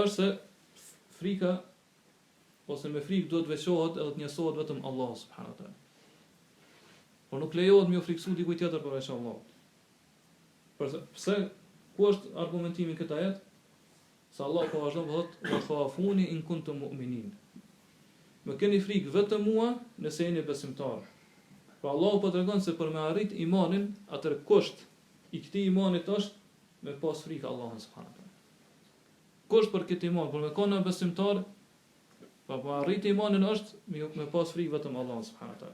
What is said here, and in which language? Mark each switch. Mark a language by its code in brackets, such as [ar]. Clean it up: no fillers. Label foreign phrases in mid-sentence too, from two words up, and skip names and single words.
[sq] Ajo është se frika ose me frikë duhet veçohet edhe të njësohet vetëm Allahu [ar] سبحانه وتعالى. [sq] Por nuk lejohet me u friksu dikujt tjetër përveç Allahut. Pse ku është argumentimi këtë ajet? Se Allah po vazhdon thotë [ar] وخافون إن كنتم مؤمنين. [sq] Më keni frikë vetëm mua nëse jeni besimtar. Pra Allahu po tregon se për me arrit imanin, atër kusht i këtij imanit është me pas frikë Allahun [ar] سبحانه وتعالى. [sq] Kusht për këtë iman, për me qenë besimtar, pa me arrit imanin është me pas frikë vetëm Allahun [ar] سبحانه وتعالى.